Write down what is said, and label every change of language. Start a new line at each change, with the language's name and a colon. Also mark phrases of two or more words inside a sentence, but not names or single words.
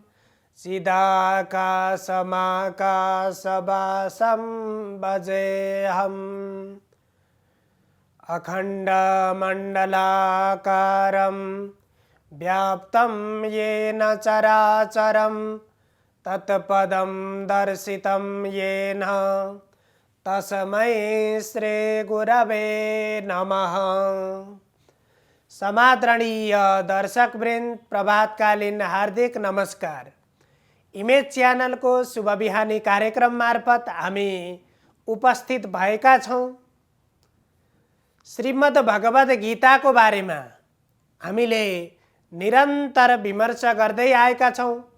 Sanskrit: चिदाकाशमाकाशवासं भजेऽहम् अखण्डमण्डलाकारं व्याप्तं येन चराचरं तत्पदं दर्शितं येन तस्मै श्रीगुरवे नमः।
Nepali: समादरणीय दर्शकवृन्द, प्रभातकालीन हार्दिक नमस्कार। इमेज च्यानलको शुभ बिहानी कार्यक्रम मार्फत हामी उपस्थित भएका छौँ। श्रीमद् भगवद गीताको बारेमा हामीले निरन्तर विमर्श गर्दै आएका छौँ।